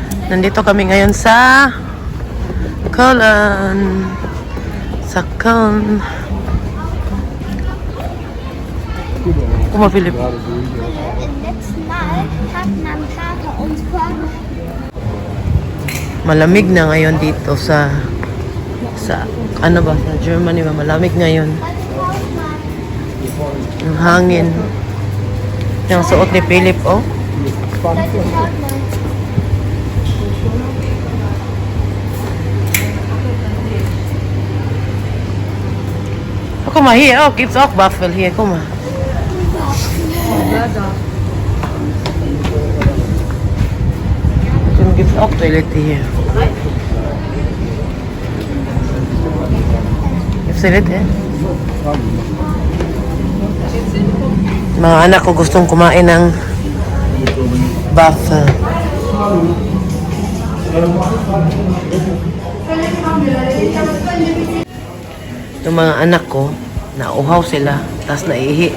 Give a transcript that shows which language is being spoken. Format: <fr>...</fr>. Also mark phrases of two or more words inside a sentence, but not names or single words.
<tl>Nandito kami ngayon sa Colon. Sa Colon.</tl> <nl>Kom maar, Philip.</nl> <de>Letzten Mal hat mein Vater uns vor.</de> <tl>Malamig na ngayon dito sa ano ba, sa Germany ba? Malamig ngayon. Yung hangin. Yung suot ni Philip, oh. Oh,</tl> <nl>kom maar hier ook.</nl> <de>Gibt's auch Waffel hier,</de> <nl>kom maar.</nl> <de>Dann gibt's auch Toilette hier. Gibt's Toilette?</de> <tl>Mga anak ko gustong kumain ng Waffel. Yung mga anak ko, nauhaw sila, tas naihi.</tl>